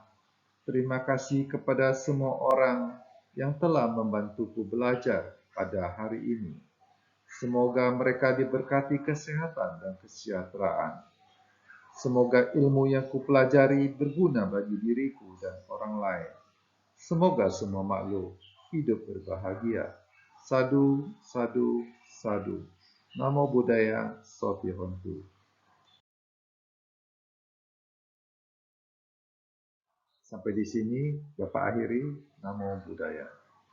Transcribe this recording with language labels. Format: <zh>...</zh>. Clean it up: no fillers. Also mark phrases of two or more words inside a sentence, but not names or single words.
<id>Terima kasih kepada semua orang yang telah membantuku belajar pada hari ini. Semoga mereka diberkati kesehatan dan kesejahteraan. Semoga ilmu yang kupelajari berguna bagi diriku dan orang lain. Semoga semua makhluk hidup berbahagia.</id> <pi>Sadu, sadu, sadu. Namo Buddhaya, Sophihontu.</pi> <id>Sampai di sini Bapak akhiri.</id> <pi>Namo Buddhaya.</pi>